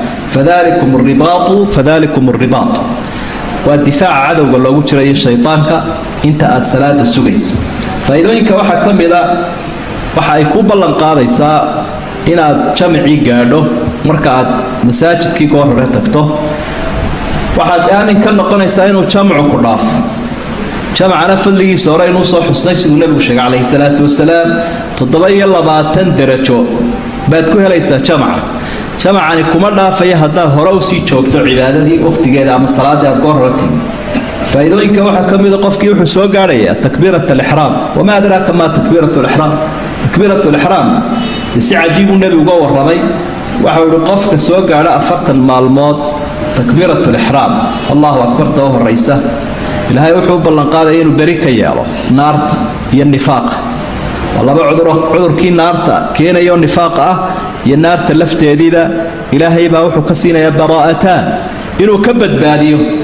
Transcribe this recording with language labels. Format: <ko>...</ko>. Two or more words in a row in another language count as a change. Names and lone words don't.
<ar>فذلكم الرباط</ar> <so>wa difaaca cadawga loogu jiray shaytaanka inta aad salaada sugayso faa'iidooyinka waxa kamida waxa ay ku ballan qaadaysaa inaad jamci gaadho marka aad masaajidkii goor hore tagto waxaad aamin ka noqonaysaa inuu jamcu ku dhaafo jamcana fadligiisa hore inuu soo xusnay siduu nabigu sheegay</so> <ar>عليه الصلاة والسلام</ar> <so>27 darajo baad ku helaysaa jamcani kuma dhaafaya haddaad hore u sii joogto cibaadadii waqtigeeda ama salaadii aad goor hore timi faa'iidooyinka waxa kamid ah qofkii wuxuu soo gaaraya</so> <ar>تكبيرة الإحرام وما أدراك ما تكبيرة الإحرام تكبيرة الإحرام</ar> <so>si cajiib uu nabigu uga waramay waxa uu qofka soo gaara 40 maalmood</so> <ar>تكبيرة الإحرام الله أكبر</ar> <so>ta horeysa ilaahay wuxuu ballan qaaday inuu bari ka yeelo naarta iyo nifaaqa laba cudurkii naarta keenayo nifaaq ah iyo naarta lafteedida ilaahay baa wuxuu ka siinayaa baraa'atan inuu ka badbaadiyo</so>